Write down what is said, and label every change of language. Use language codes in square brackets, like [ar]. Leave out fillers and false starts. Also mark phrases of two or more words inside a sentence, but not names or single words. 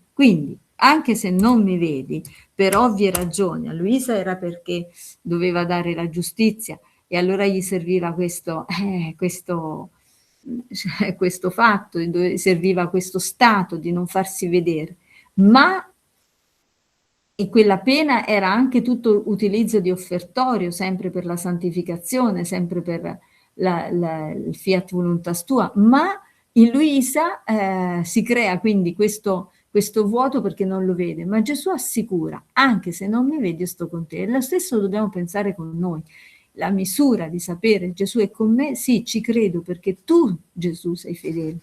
[it] Quindi, anche se non mi vedi, per ovvie ragioni, a Luisa era perché doveva dare la giustizia e allora gli serviva questo fatto, serviva questo stato di non farsi vedere. Ma e quella pena era anche tutto utilizzo di offertorio, sempre per la santificazione, sempre per il [la] fiat voluntas tua, [it] ma in Luisa si crea quindi questo vuoto perché non lo vede, ma Gesù assicura, anche se non mi vedi io sto con te. E lo stesso dobbiamo pensare con noi. La misura di sapere Gesù è con me, sì, ci credo perché tu, Gesù, sei fedele.